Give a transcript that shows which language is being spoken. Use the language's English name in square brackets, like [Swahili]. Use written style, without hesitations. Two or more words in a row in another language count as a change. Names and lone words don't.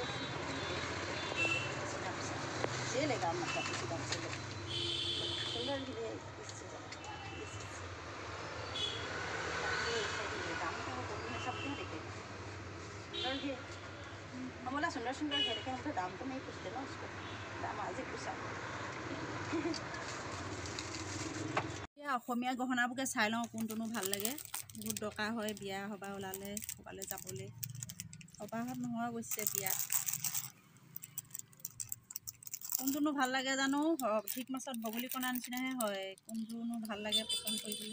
[Hindi] ये लेगा मतलब इसी ढंग से सुंदर भी है, इससे दाम तो सब क्यों देखे सुंदर भी है। हम बोला सुंदर सुंदर है, लेकिन हम तो दाम तो नहीं पूछते ना उसको, दाम आज ही पूछा। [Assamese] অসমীয়া গহনাবোৰকে চাই লওঁ কোনটোনো ভাল লাগে, বহুত দৰকাৰ হয় বিয়া সবাহ ওলালে, ক'ৰবালৈ যাবলৈ। সবাহত নহয় অৱশ্যে, বিয়াত। কোনটোনো ভাল লাগে জানো, অধিক মাছত বগলী কণা নিচিনাহে হয়, কোনটোনো ভাল লাগে পচন্দ কৰিবলৈ।